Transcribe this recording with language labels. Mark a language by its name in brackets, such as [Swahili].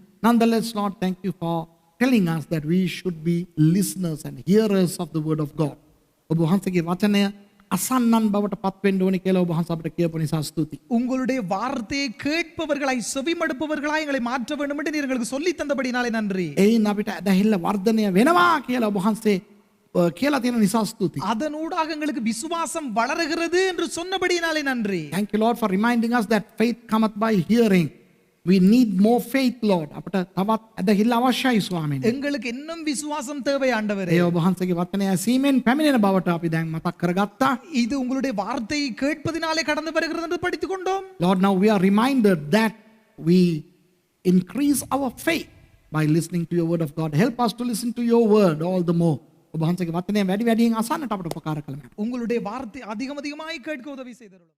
[English] Nonetheless, Lord, thank you for telling us that we should be listeners and hearers of the word of God. [Sinhala] ඔබ වහන්සේගේ වචනය අසන්නන් බවට පත් වෙන්න ඕනේ කියලා ඔබ වහන්සේ අපිට කියපු නිසා ස්තුතියි. [Tamil] உங்களுடைய வார்த்தையை கேட்பவர்களாய் செவிமடுப்பவர்களாய் எங்களை மாற்ற வேண்டும் என்று நீர் எங்களுக்கு சொல்லி தந்தபடினாலே நன்றி. [Sinhala] එයින් අපිට ඇදහිල්ල වර්ධනය වෙනවා කියලා ඔබ වහන්සේ කියලා තියෙන නිසා ස්තුතියි. [Tamil] அதனூடாக எங்களுக்கு விசுவாசம் வளருகிறது என்று சொன்னபடினாலே நன்றி. [English] Thank you, Lord, for reminding us that faith cometh by hearing. We need more faith, Lord. [Sinhala] අපට තවත් ඇදහිල්ල අවශ්‍යයි ස්වාමීනි. [Tamil] எங்களுக்கு இன்னும் விசுவாசம் தேவை ஆண்டவரே. [Sinhala] ඒ ඔබ වහන්සේගේ වචනය ඇසීමෙන් පැමිණෙන බවට අපි දැන් මතක් කරගත්තා. [Tamil] இது உங்களுடைய வார்த்தையை கேட்பதினாலே கடந்து வருகிறது என்று படித்துக் கொண்டோம். [English] Lord, now we are reminded that we increase our faith by listening to your word of God. Help us to listen to your word all the more. [Sinhala] ඔබ වහන්සේගේ වචනය වැඩි වැඩියෙන් අසන්නට අපට උපකාර කළා. [Tamil] உங்களுடைய வார்த்தை அதிகமாய் கேட்க உதவி செய்தருளும்.